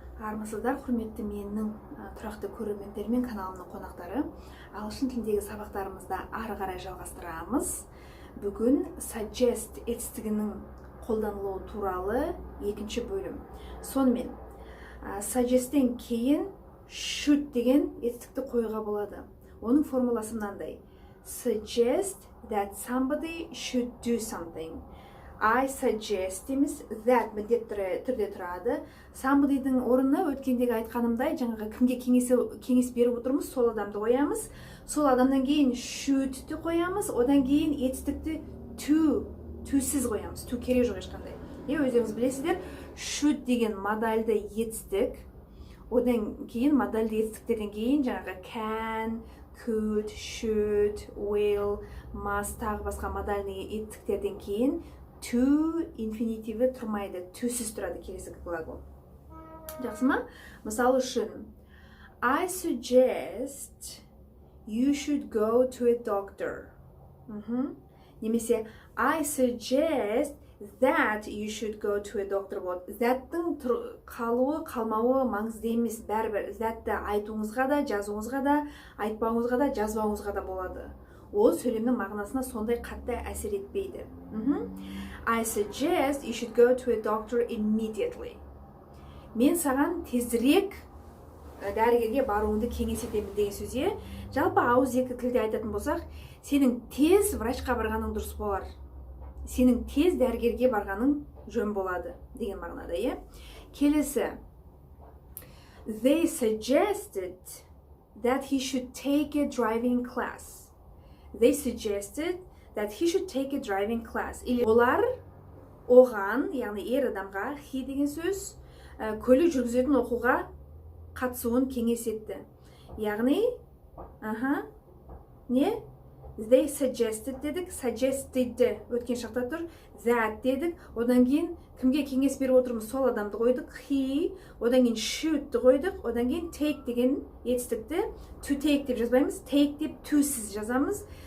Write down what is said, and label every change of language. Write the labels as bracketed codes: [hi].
[kk] Армысыздар, құрметті менің тұрақты көрермендер мен каналымның қонақтары. Ағылшын тіліндегі сабақтарымызда ары қарай жалғастырамыз. Бүгін suggest етістігінің қолданылуы туралы екінші бөлім. Сонымен, suggest'тен кейін should деген етістікті қоюға болады. Оның формуласы мынандай: [en] suggest that somebody should do something. I suggest [kk] дейміз, that міндетті түрде тұрады. Somebody'дің орнына өткендегі айтқанымдай, жаңағы кімге кеңес беріп отырмыз, сол адамды қоямыз. Сол адамнан кейін should'ті қоямыз, одан кейін етістікті to'сіз қоямыз. To керек жоқ ешқандай. Өздеріңіз білесіздер, should деген модальды етістік. Одан кейін модальды етістіктерден кейін жаңағы can, could, should, will, must тағы басқа модальды етістіктерден кейін to инфинитиві тұрмайды, to'сіз тұрады келесі глагол. Жақсы ма? Мысалы үшін, [en] I suggest you should go to a doctor. Немесе I suggest that you should go to a doctor болады. [kk] Зәттің қалуы, қалмауы маңызды емес, бәрібір зәтті айтуыңызға да, жазуыңызға да, айтпауыңызға да, жазбауыңызға да болады. Ол сөйлемнің мағынасына сондай қатты әсер етпейді. [en] I suggest you should go to a doctor immediately. [kk] Мен саған тезірек дәрігерге баруыңды кеңес етемін деген сөзде, жалпы ауыз екі тілде айтатын болсақ, сенің тез врачқа барғаның дұрыс болар. Сенің тез дәрігерге барғаның жөн болады деген мағынада, Келесі. [en] They suggested that he should take a driving class. They suggested that he should take a driving class. [kk] Олар оған, яғни ер адамға, he деген сөз, көлік жүргізетін оқуға қатысуын кеңес етті. Яғни, не? They suggested дедік, suggested өткен шақта тұр, that дедік, одан кейін кімге кеңес беріп отырмыз, сол адамды қойдық, he, одан кейін should қойдық, одан кейін take деген етістікті to take деп жазбаймыз, take деп to'сіз жазамыз.